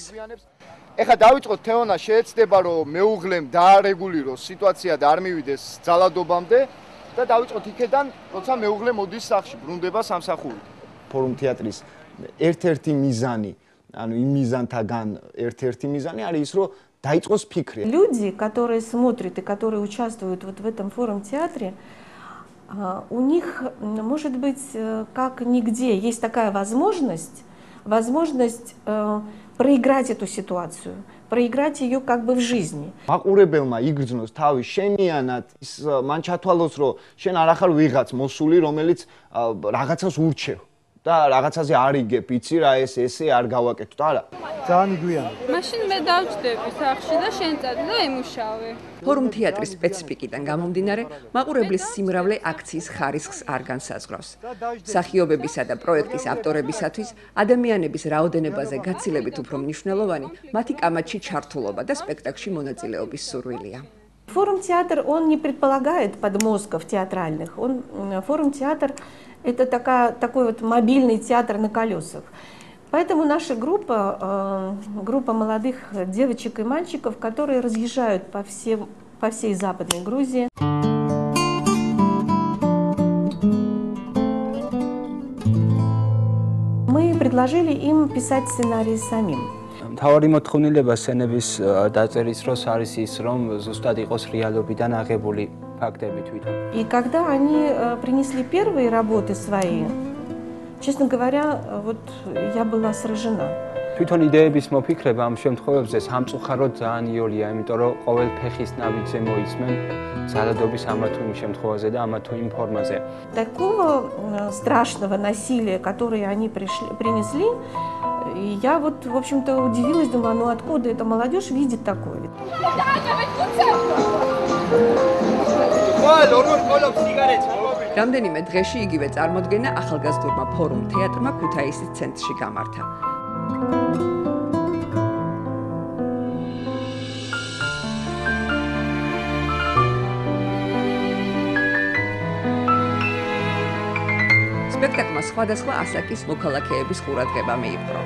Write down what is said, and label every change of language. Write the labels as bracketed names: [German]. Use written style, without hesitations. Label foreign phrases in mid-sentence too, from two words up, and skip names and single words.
[Georgian] ეხლა დავიწყოთ თეონა შეეცდება რომ მეუღლემ დაარეგულიროს სიტუაცია და არ მივიდეს ძალადობამდე და დავიწყოთ იქედან როცა მეუღლე მოდის სახლში ბრუნდება სამსახურით. ფორუმ თეატრის ერთ-ერთი მიზანი, ანუ იმ მიზანთაგან ერთ-ერთი მიზანი არის ის რომ დაიწყოს ფიქრი. [Russian] Люди, которые смотрят и которые участвуют вот в этом форум-театре, у них, может быть, как нигде, есть такая возможность проиграть эту ситуацию, проиграть ее как бы в жизни. [Georgian] მაყურებელმა იგრძნოს თავი შენიანად, ის მან ჩათვალოს, რომ შენ არ ახარ ვიღაც მოსული, რომელიც რაღაცას ურჩევ და რაღაცაზე არ იგებ, იცი რა ესე არ გავაკეთო არა. ძალიან იგვიანია. მაშინ მე დავჭდები სახში და შენ წადი და ემუშავე. ფორუმ თეატრის სპეციფიკიდან გამომდინარე, მაყურებლის სიმრავლე აქციის ხარისხს არ განსაზღვრავს. მსახიობებისა და პროექტის ავტორებისათვის ადამიანების რაოდენობაზე გაცილებით უფრო მნიშვნელოვანი მათი კამათში ჩართულობა და სპექტაკლში მონაწილეობის სურვილია. [Russian] Форум-театр, он не предполагает подмозгов театральных. Форум-театр – это такой вот мобильный театр на колесах. Поэтому наша группа молодых девочек и мальчиков, которые разъезжают по всей Западной Грузии. Мы предложили им писать сценарий самим. [Georgian] მთავარი მოთხოვნილება სცენების დაწერის დროს არის ის, რომ ზუსტად იყოს რეალობიდან აღებული ფაქტები თვითონ. [Russian] И когда они принесли первые работы свои, честно говоря, вот я была сражена. [Georgian] თვითონ იდეების მოფიქრება ამ შემთხვევებზე სამწუხაროდ ძალიან იოლია, იმიტომ რომ ყოველ фехის ნაბიჯზე მოისმენ ძალადობის ამა თუ იმ შემთხვევაზე და ამა თუ იმ ფორმაზე. [Russian] Такого страшного насилия, которое они принесли, я вот, в общем-то, удивилась, думаю, ну откуда эта молодежь видит такое? [Georgian] რამდენიმე დღეში იგივე წარმოდგენა ახალგაზრდულმა ფორუმ თეატრმა ქუთაისის ცენტრში გამართა. სპექტაკლმა სხვადასხვა ასაკის მოქალაქეების ყურადღება მიიპყრო.